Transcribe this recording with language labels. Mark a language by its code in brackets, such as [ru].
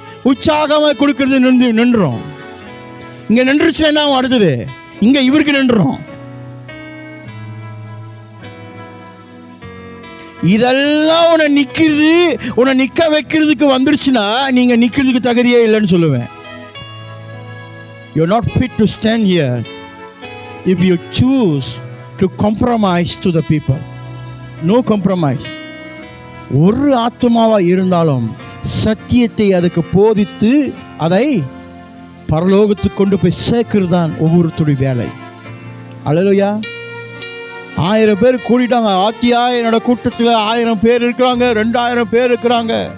[ta] உற்சாகமாக கொடுக்கறது நின்றுடும். இங்கே நின்றுச்சுன்னா என்ன அடுத்தது? இங்கே இவருக்கு நின்றுடும். இதெல்லாம் உன்னை நிற்க வைக்கிறதுக்கு வந்துருச்சுன்னா நீங்கள் நிற்கிறதுக்கு தகுதியே இல்லைன்னு சொல்லுவேன். [en] You're not fit to stand here if you choose to compromise to the people. No compromise. [ta] ஒரு ஆத்மாவா இருந்தாலும் சத்தியத்தை அதுக்கு போதித்து அதை பரலோகத்துக்கு கொண்டு போய் சேர்க்கிறது தான் ஒவ்வொருத்தருடைய வேலை. அல்லேலூயா. 1000 பேர் கூடிட்டாங்க. ஆத்தியா என்னோட கூட்டத்தில் 1000 பேர் இருக்கிறாங்க, 2000 பேர் இருக்கிறாங்க.